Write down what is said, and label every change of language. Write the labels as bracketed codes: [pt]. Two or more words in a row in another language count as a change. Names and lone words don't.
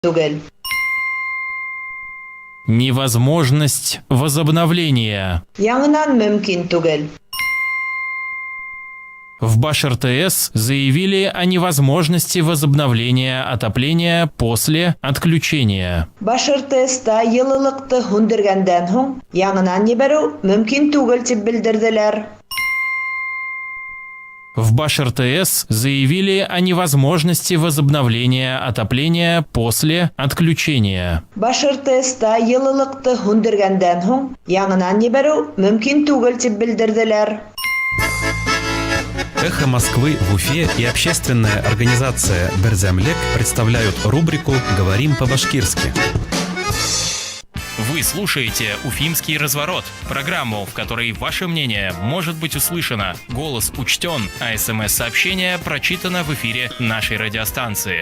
[ba] түгел. [ru] Невозможность возобновления. [ba] Яңынан мөмкин түгел. [ru] В Баш-РТС заявили о невозможности возобновления отопления после отключения. [ba] Баш-РТСта йылылыкты һүндергәндән һуң яңынан ебәрү мөмкин түгел дип белдерделәр. [ru] В Баш-РТС заявили о невозможности возобновления отопления после отключения. [ba] Баш-РТСта йылылыкты һүндергәндән һуң яңынан ебәрү мөмкин түгел дип белдерделәр. [ru] «Эхо Москвы» в Уфе и общественная организация «Берзямлек» представляют рубрику «Говорим по-башкирски». Вы слушаете «Уфимский разворот» – программу, в которой ваше мнение может быть услышано, голос учтен, а СМС-сообщение прочитано в эфире нашей радиостанции.